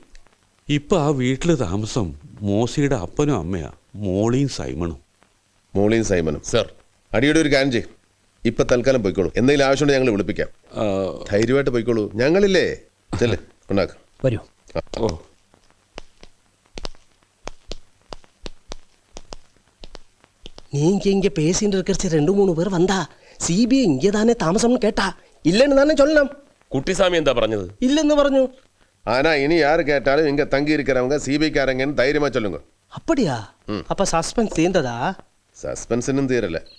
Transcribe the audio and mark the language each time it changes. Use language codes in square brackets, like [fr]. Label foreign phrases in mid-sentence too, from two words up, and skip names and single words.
[ml] ഇപ്പൊ ആ വീട്ടില് താമസം മോസിയുടെ അപ്പനും അമ്മയാ, മോളിയും സൈമണും. മോളിയും സൈമനും? സർ, അടിയുടെ ഒരു കാര്യം ചെയ്യും. ഇപ്പൊ തൽക്കാലം പോയിക്കോളൂ. എന്തെങ്കിലും ആവശ്യമുണ്ടെങ്കിൽ ഞങ്ങൾ വിളിപ്പിക്കാം. ധൈര്യമായിട്ട് പോയിക്കോളൂ. ഞങ്ങളില്ലേ? ചെല്ലേ, ഉണ്ടാക്കാം. വരൂ. ഓ, [ta] நீங்க இங்க பேசிட்டு இருக்கிற 2-3 பேர் வந்தா சிபிஐ இங்கே தானே தாமசம்னு கேட்டா இல்லைன்னு தானே சொல்லணும். [ml] കുട്ടിസ്വാമി എന്താ പറഞ്ഞത്? [ta] இல்லைன்னு പറഞ്ഞു. ஆனா இனி யாரு கேட்டாலும் இங்க தங்கி இருக்கிறவங்க சிபிஐக்காரங்கன்னு தைரியமா சொல்லுங்க. அப்படியா? அப்ப சஸ்பென்ஸ் தீர்ந்ததா? சஸ்பென்ஸ் இன்னும் தீரல.